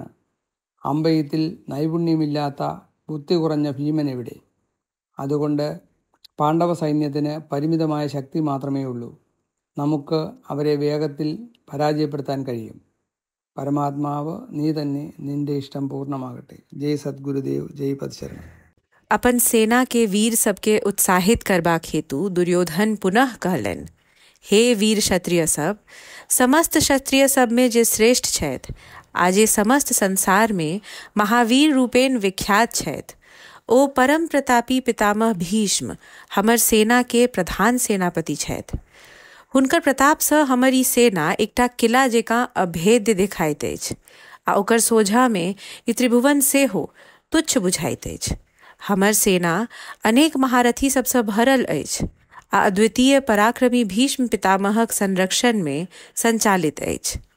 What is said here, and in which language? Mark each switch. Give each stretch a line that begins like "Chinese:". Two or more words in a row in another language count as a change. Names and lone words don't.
Malayalam: അമ്പെയ്ത്തിൽ നൈപുണ്യമില്ലാത്ത ബുദ്ധി കുറഞ്ഞ ഭീമൻ എവിടെ? അതുകൊണ്ട് പാണ്ഡവ സൈന്യത്തിന് പരിമിതമായ ശക്തി മാത്രമേ ഉള്ളൂ. നമുക്ക് അവരെ വേഗത്തിൽ പരാജയപ്പെടുത്താൻ കഴിയും. പരമാത്മാവ് നീ തന്നെ, നിന്റെ ഇഷ്ടം പൂർണ്ണമാകട്ടെ. ജയ് സദ്ഗുരുദേവ്, ജയ് പദശരണം.
Maithili: अपन सेना के वीर सबके उत्साहित करबाक हेतु दुर्योधन पुनः कहलन, हे वीर क्षत्रिय सब, समस्त क्षत्रिय सब में जे श्रेष्ठ छथि, आजे समस्त संसार में महावीर रूपेण विख्यात छथि, ओ परम प्रतापी पितामह भीष्म हमर सेना के प्रधान सेनापति छथि। हुनकर प्रताप सँ हमर ई सेना एकटा किला जेकाँ अभेद्य देखाइत अछि, आ ओकर सोझा में ई त्रिभुवन सेहो तुच्छ बुझाइत अछि। हमर सेना अनेक महारथी सबसँ भरल अछि, आ अद्वितीय पराक्रमी भीष्म पितामहक संरक्षण में संचालित अछि।